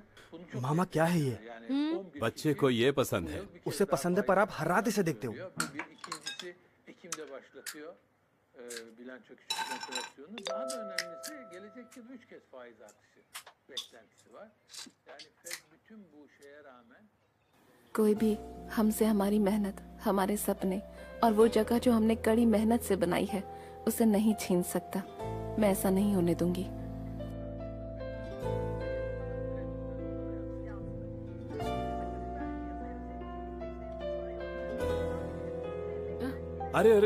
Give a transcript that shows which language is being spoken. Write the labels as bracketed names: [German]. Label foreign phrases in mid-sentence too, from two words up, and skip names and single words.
[Turkish] Bunu çok [Hindi] मामा क्या है ये? [Turkish] yani 11 [Hindi] बच्चे को ये पसंद है। [Turkish] bir kez [Hindi] उसे [Turkish] daha [Hindi] पसंद है पर आप हर रात इसे देखते हो। [Turkish] oluyor. Bu bir. İkincisi Ekim'de başlatıyor bilanço küçük operasyonu. Daha da önemlisi gelecek yıl 3 kez faiz artışı beklentisi var. Yani Fed bütün bu şeye rağmen [Hindi] कोई भी हमसे हमारी मेहनत, हमारे सपने और वो जगह जो हमने कड़ी मेहनत से बनाई है उसे नहीं छीन सकता। मैं ऐसा नहीं होने दूंगी। अरे अरे